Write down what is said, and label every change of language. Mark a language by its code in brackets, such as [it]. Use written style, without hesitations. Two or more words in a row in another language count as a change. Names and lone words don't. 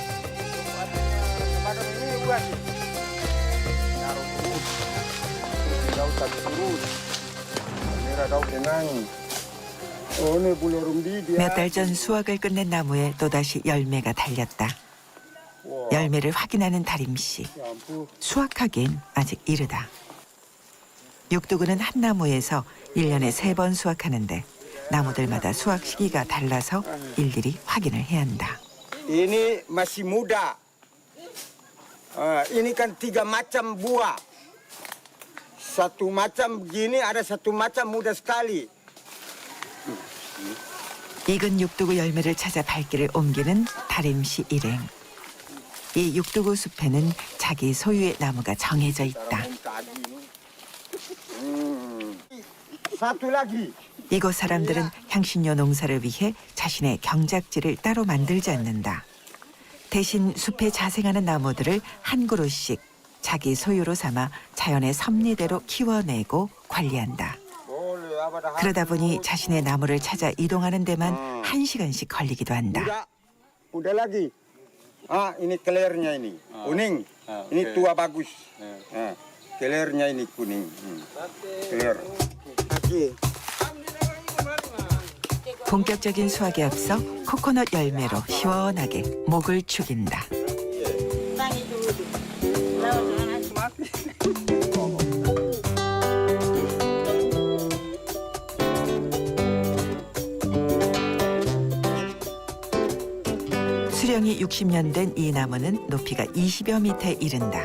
[ko] 몇 달 전 수확을 끝낸 나무에 또다시 열매가 달렸다. 열매를 확인하는 다림 씨. 수확하기엔 아직 이르다. 육두구는 한 나무에서 1년에 3번 수확하는데 나무들마다 수확 시기가 달라서 일일이 확인을 해야 한다. [id] Ini masih muda. Ini kan 3 macam buah. Satu macam begini, ada satu macam muda sekali. [ko] 익은 육두구 열매를 찾아 발길을 옮기는 다림 씨 일행. 이 육두구 숲에는 자기 소유의 나무가 정해져 있다. [id] Satu lagi. [ko] 이곳 사람들은 향신료 농사를 위해 자신의 경작지를 따로 만들지 않는다. 대신 숲에 자생하는 나무들을 한 그루씩 자기 소유로 삼아 자연의 섭리대로 키워내고 관리한다. 그러다 보니 자신의 나무를 찾아 이동하는 데만 1시간씩 걸리기도 한다. [id] Udah lagi. Ini kelernya ini, kuning. Ini tua bagus. Kelernya ini kuning. keler. [ko] 본격적인 수확에 앞서 코코넛 열매로 시원하게 목을 축인다. 수령이 60년 된 이 나무는 높이가 20여 미터에 이른다.